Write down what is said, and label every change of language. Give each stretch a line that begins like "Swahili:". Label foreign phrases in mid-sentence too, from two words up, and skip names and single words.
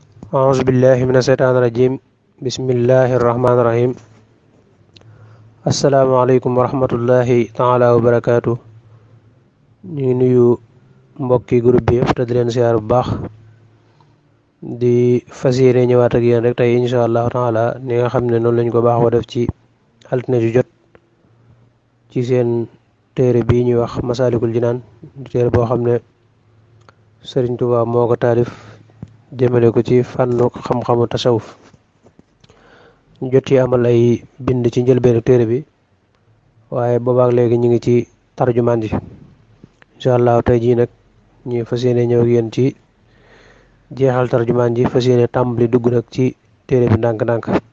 Arabic: أعوذ بالله من الشيطان الرجيم بسم الله الرحمن الرحيم السلام عليكم ورحمة الله تعالى وبركاته
Wolof: ñu ngi nuyu mbokki groupe bi yëpp te di leen siyaar bu baax di fas yéene ñëwaat ak yéen rek tey
Arabic: إن شاء الله تعالى
Wolof: ni nga xam ne noonu lañ ko baaxoo def ci altine ju jot ci seen téere bii ñuy wax Masaalikul Jinaan di téere boo xam ne Sëriñ Tuubaa moo ko taalif jëmale ko ci fànnu xam-xamu tasawuf ñu jot ci amal ay bind ci njëlbeenu téere bi waaye boobaak léegi ñu ngi ci tarjumaan ji
Arabic: إن شاء الله
Wolof: tey jii nag ñu fas yéene ñëw ak yéen ci jeexal tarjumaan ji fas yéene tàmbali dugg nag ci téere bi ndànk-ndànk